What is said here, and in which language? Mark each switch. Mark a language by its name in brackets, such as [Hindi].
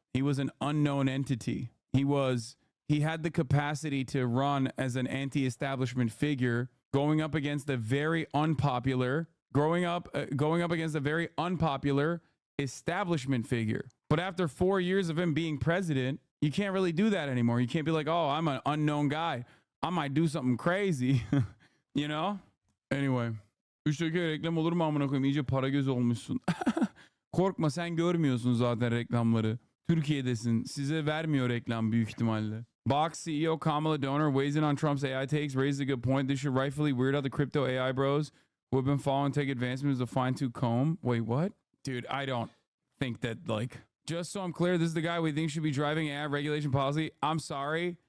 [English] He was an unknown entity. He had the capacity to run as an anti-establishment figure, going up against a very unpopular establishment figure. But after 4 years of him being president, you can't really do that anymore. You can't be like, oh, I'm an unknown guy. I might do something crazy. You know? Anyway. [Turkish] Üçteki reklam olur mu amına koyayım? İyice para göz olmuşsun. Korkma, sen görmüyorsun zaten reklamları. Türkiye'desin. Size vermiyor reklam büyük ihtimalle. [English] Box CEO Kamala Donor weighs in on Trump's AI takes, raises a good point. This should rightfully weird out the crypto AI bros who have been following tech advancements with a fine-tooth comb. Wait, what? Dude, I don't think that, just so I'm clear, this is the guy we think should be driving AI regulation policy. I'm sorry.